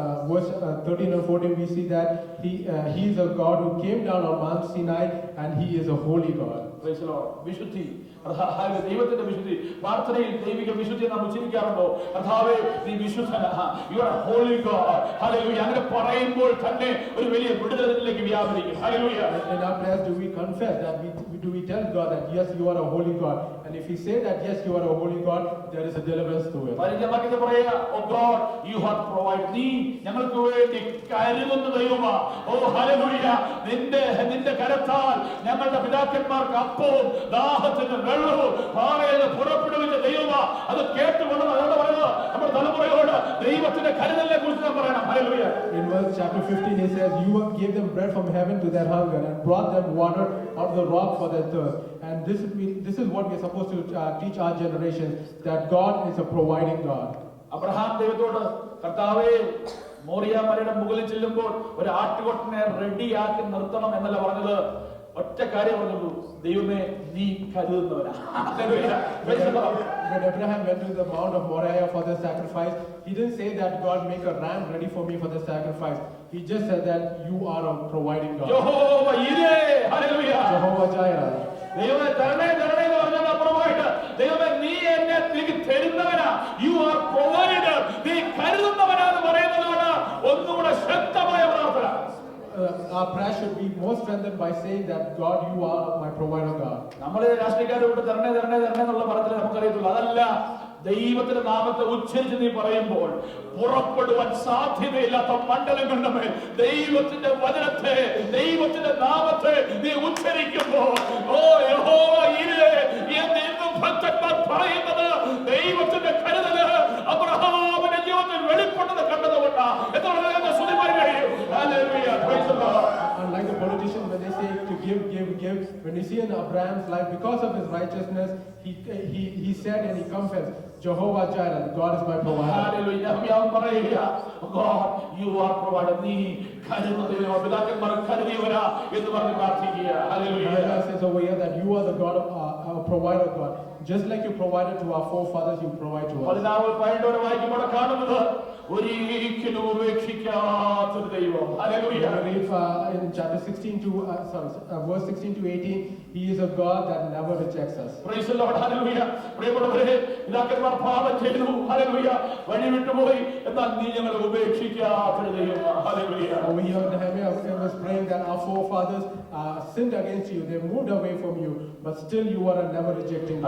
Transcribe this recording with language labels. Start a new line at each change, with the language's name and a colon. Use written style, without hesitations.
English: Verse 13 and 14 we see that he is a God who came down on Mount Sinai, and he is a holy God. Praise the Lord.
Malayalam: വിശുദ്ധി, ദൈവത്തിന്റെ വിശുദ്ധി. പ്രാർത്ഥനയിൽ ദൈവിക വിശുദ്ധി നാം ഉച്ചരിക്കാറുണ്ടോ? കർത്താവേ, നീ വിശുദ്ധനാ,
English: You are a holy God.
Malayalam: Hallelujah. അങ്ങനെ പറയുമ്പോൾ തന്നെ ഒരു വലിയ വിടുതലിലേക്ക് വ്യാപരിക്കും. Hallelujah.
English: In our prayers, do we confess that do we tell God that yes, you are a holy God, and if we say that yes, you are a holy God, there is a deliverance to it.
Malayalam: പരിചയമാക്കിയത് പറയുക,
English: oh God, you have provide,
Malayalam: നീ ഞങ്ങൾക്ക് വേണ്ടി കരുതുന്ന ദൈവമാ. ഓ hallelujah. നിന്റെ കരത്താൽ ഞങ്ങളുടെ പിതാക്കന്മാർക്ക് അപ്പവും ദാഹത്തിന് വെള്ളവും പാറയിൽ നിന്ന് പുറപ്പെടുവിച്ച ദൈവമാ. അത് കേട്ടുകൊണ്ട് അതോട് പറയുന്നത് നമ്മുടെ തലമുറയോട് ദൈവത്തിന്റെ കരുതലിനെ കുറിച്ച് നാം പറയണം. Hallelujah.
English: In verse chapter 15 it says, you gave them bread from heaven to their hunger, and brought them water out of the rock for their thirst. And this is what we are supposed to teach our generations, that God is a providing God.
Malayalam: Abraham ദൈവത്തോട്, കർത്താവേ, മോറിയ മലയുടെ മുകളിൽ ചെല്ലുമ്പോൾ ഒരു ആട്ടുകൊറ്റനെ റെഡിയാക്കി നിർത്തണം എന്നല്ല പറഞ്ഞത്. ഒറ്റ കാര്യം പറഞ്ഞുള്ളൂ, ദൈവമേ, നീ കരുതുന്നവനാ.
English: When Abraham went to the Mount of Moriah for the sacrifice, he didn't say that God make a ram ready for me for the sacrifice. He just said that you are a providing God.
Malayalam: യഹോവ ഇരേ. Hallelujah.
English: Jehovah Jireh.
Malayalam: ദൈവമേ, തരണേ തരണേ എന്ന് പറഞ്ഞാൽ അപ്പുറമായിട്ട്, ദൈവമേ, നീ എന്നെ എനിക്ക് തരുന്നവനാ.
English: You are provider.
Malayalam: നീ കരുതുന്നവനാന്ന് പറയുന്നതാണ് ഒന്നുകൂടെ ശക്തമായ പ്രാർത്ഥന.
English: Our prayer should be more strengthened by saying that God, you are my provider God.
Malayalam: നമ്മള് രാഷ്ട്രീയക്കാരോട് തരണേ തരണേ തരണേ എന്നുള്ള പറച്ചിൽ നമുക്കറിയത്തുള്ളൂ. അതല്ല, ദൈവത്തിന്റെ നാമത്തെ ഉച്ചരിച്ച് നീ പറയുമ്പോൾ പുറപ്പെടുവാൻ സാധ്യതയില്ലാത്ത മണ്ഡലങ്ങളുടെ മേൽ ദൈവത്തിന്റെ വചനത്തെ, ദൈവത്തിന്റെ നാമത്തെ നീ ഉച്ചരിക്കുമ്പോൾ, ഓ യഹോവ ഇരേ എന്ന് ഇന്നും ഭക്തന്മാർ പറയുന്നത് ദൈവത്തിന്റെ കരുതല് അബ്രഹാമിന്റെ ജീവിതത്തിൽ വെളിപ്പെട്ടത് കണ്ടതുകൊണ്ടാണ്. എത്ര സുധിമാരി കഴിയും.
English: Hallelujah. Praise the Lord. Unlike the politicians, when they say to give, when we see in Abraham's life, because of his righteousness, he said and he confessed, Jehovah Jireh, God is my provider. Hallelujah. God, you are provider.
Malayalam: നീ കരുതുന്നവനാ, പിതാക്കന്മാർ കരുതിയവനാ എന്ന് പറഞ്ഞ് പ്രാർത്ഥിക്കുക. Hallelujah.
English: Isaiah says over here that you are the God of our provider, God. Just like you provided to our forefathers, you provide to us.
Malayalam: 14 വായിക്കുമ്പോൾ കാണുന്നത് ഒരിക്കലും ഉപേക്ഷിക്കാത്തൊരു ദൈവം. Hallelujah.
English: When we read in chapter 16 to verse 16 to 18, He is a God that never rejects us. Praise the Lord. Hallelujah.
Malayalam: പ്രിയപ്പെട്ടവരെ, പിതാക്കന്മാർ പാപം ചെയ്തു. Hallelujah. വഴി വിട്ടുപോയി. എന്നാൽ നീ ഞങ്ങളെ ഉപേക്ഷിക്കാത്തൊരു ദൈവം. Hallelujah.
English: Over here, Nehemiah was praying that our forefathers sinned against you. They moved away from you, but still you are never rejecting them.